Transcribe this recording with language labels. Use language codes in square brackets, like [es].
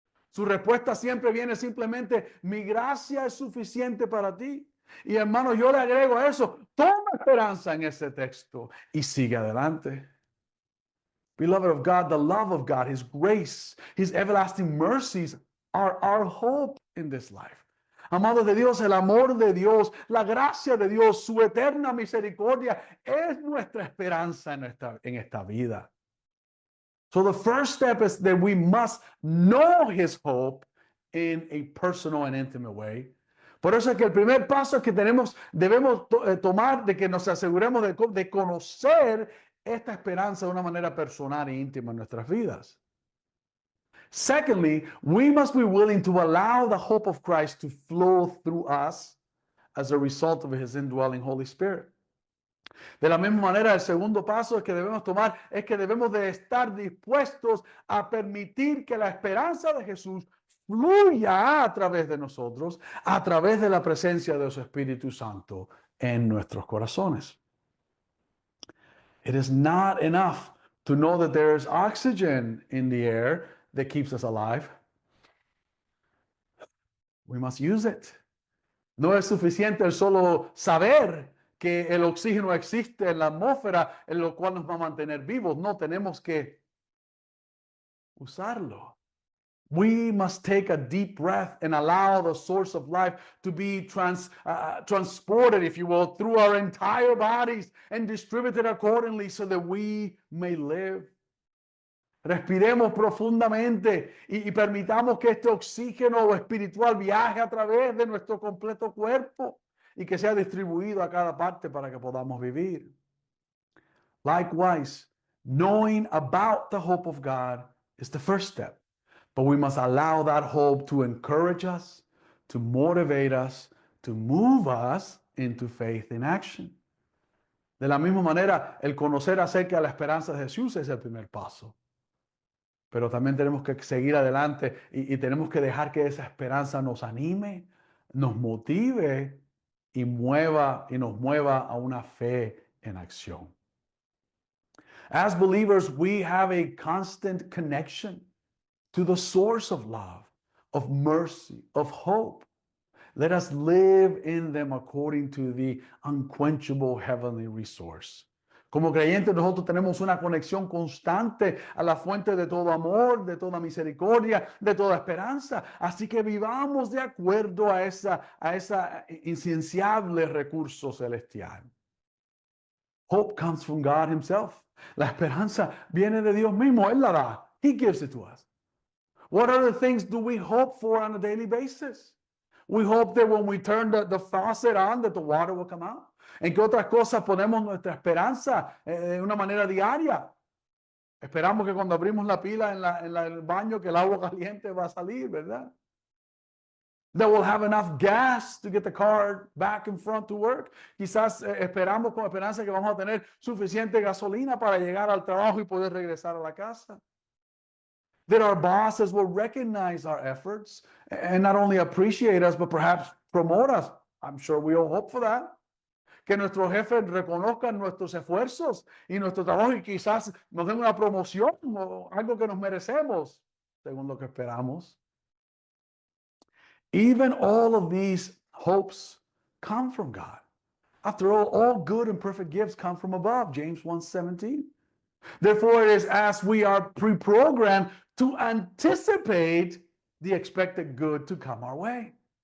[es] Su respuesta siempre viene simplemente, mi gracia es suficiente para ti. Y hermano, yo le agrego a eso, toma esperanza en ese texto y sigue adelante. [en] Beloved of God, the love of God, His grace, His everlasting mercies are our hope in this life. [es] Amados de Dios, el amor de Dios, la gracia de Dios, su eterna misericordia es nuestra esperanza en esta vida. [en] So the first step is that we must know His hope in a personal and intimate way. [es] Por eso es que el primer paso que debemos tomar, de que nos aseguremos de conocer esta esperanza de una manera personal e íntima en nuestras vidas. [en] Secondly, we must be willing to allow the hope of Christ to flow through us as a result of His indwelling Holy Spirit. [es] De la misma manera, el segundo paso que debemos tomar es que debemos de estar dispuestos a permitir que la esperanza de Jesús fluya a través de nosotros, a través de la presencia de su Espíritu Santo en nuestros corazones. [en] It is not enough to know that there is oxygen in the air that keeps us alive. We must use it. [es] No es suficiente el solo saber que el oxígeno existe en la atmósfera, en lo cual nos va a mantener vivos. No, tenemos que usarlo. [en] We must take a deep breath and allow the source of life to be transported, if you will, through our entire bodies and distributed accordingly so that we may live. [es] Respiremos profundamente y permitamos que este oxígeno espiritual viaje a través de nuestro completo cuerpo y que sea distribuido a cada parte para que podamos vivir. [en] Likewise, knowing about the hope of God is the first step. But we must allow that hope to encourage us, to motivate us, to move us into faith in action. [es] De la misma manera, el conocer acerca de la esperanza de Jesús es el primer paso. Pero también tenemos que seguir adelante y tenemos que dejar que esa esperanza nos anime, nos motive y nos mueva a una fe en acción. [en] As believers, we have a constant connection to the source of love, of mercy, of hope. Let us live in them according to the unquenchable heavenly resource. [es] Como creyentes, nosotros tenemos una conexión constante a la fuente de todo amor, de toda misericordia, de toda esperanza. Así que vivamos de acuerdo a esa incienciable recurso celestial. [en] Hope comes from God himself. [es] La esperanza viene de Dios mismo. Él la da. [en] He gives it to us. What other things do we hope for on a daily basis? We hope that when we turn the faucet on, that the water will come out. [es] ¿En qué otras cosas ponemos nuestra esperanza de una manera diaria? Esperamos que cuando abrimos la pila en el baño, que el agua caliente va a salir, ¿verdad? [en] That we'll have enough gas to get the car back in front to work. [es] Quizás esperamos con esperanza que vamos a tener suficiente gasolina para llegar al trabajo y poder regresar a la casa. [en] That our bosses will recognize our efforts and not only appreciate us, but perhaps promote us. I'm sure we all hope for that. [es] Que nuestros jefes reconozcan nuestros esfuerzos y nuestro trabajo y quizás nos den una promoción o algo que nos merecemos, según lo que esperamos. [en] Even all of these hopes come from God. After all good and perfect gifts come from above, James 1:17. Therefore, it is as we are pre-programmed to anticipate the expected good to come our way.